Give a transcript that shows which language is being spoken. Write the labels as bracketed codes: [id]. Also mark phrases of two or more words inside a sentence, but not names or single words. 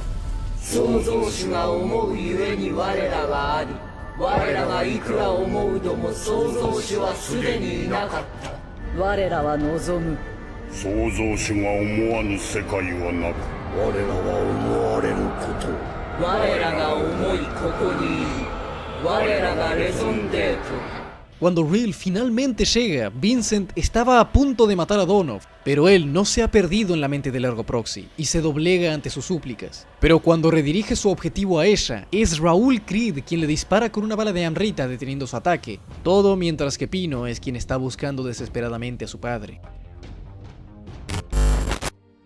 [ja] 創造主が思うゆえに我らはあり、我らがいくら思うとも創造主はすでにいなかった。我らは望む。創造主が思わぬ世界はなく。我らは思われること。我らが思いここにいる。我らがレゾンデート。 [es] Cuando Real finalmente llega, Vincent estaba a punto de matar a Donov, pero él no se ha perdido en la mente del Ergo Proxy y se doblega ante sus súplicas. Pero cuando redirige su objetivo a ella, es Raúl Creed quien le dispara con una bala de Amrita deteniendo su ataque, todo mientras que Pino es quien está buscando desesperadamente a su padre.